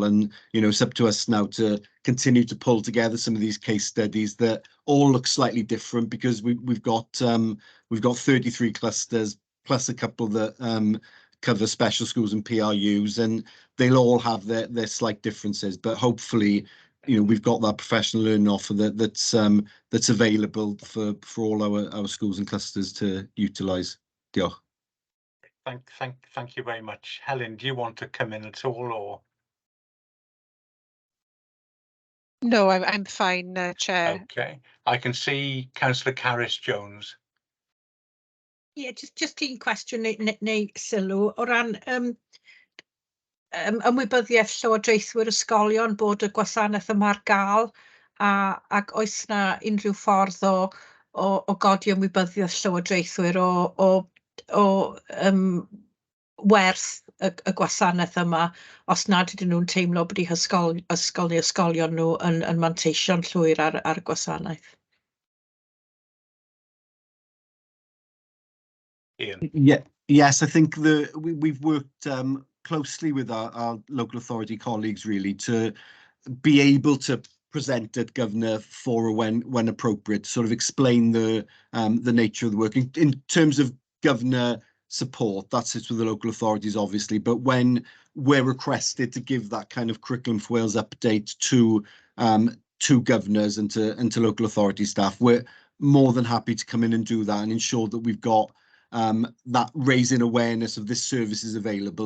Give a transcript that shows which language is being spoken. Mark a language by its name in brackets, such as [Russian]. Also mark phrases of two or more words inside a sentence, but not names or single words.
[English] And it's up to us now to continue to pull together some of these case studies that all look slightly different, because we've got 33 clusters plus a couple that cover special schools and PRUs, and they'll all have their slight differences, but hopefully we've got that professional learning offer that's available for all our schools and clusters to utilise. [Welsh] Diolch. [English] Thank you very much. Helen, do you want to come in at all, or? No, I'm fine, Chair. Okay, I can see Councillor Carys-Jones. Yeah, just [Welsh] un cwestiwn neu sylw o ran ymwybyddiaeth llywodraethwyr ysgolion bod y gwasanaeth yma ar gael, ac oes na unrhyw ffordd o godi ymwybyddiaeth llywodraethwyr o werth y gwasanaeth yma, os nad ydyn nhw'n teimlo bod eu ysgol neu ysgolion nhw yn manteision llwyr ar y gwasanaeth. [English] Ian. Yeah, yes, I think we've worked closely with our local authority colleagues really to be able to present at Governor for when appropriate, sort of explain the nature of the work. In terms of Governor support, that sits with the local authorities, obviously, but when we're requested to give that kind of Curriculum for Wales update to governors and to local authority staff, we're more than happy to come in and do that and ensure that we've got that raising awareness of this service is available.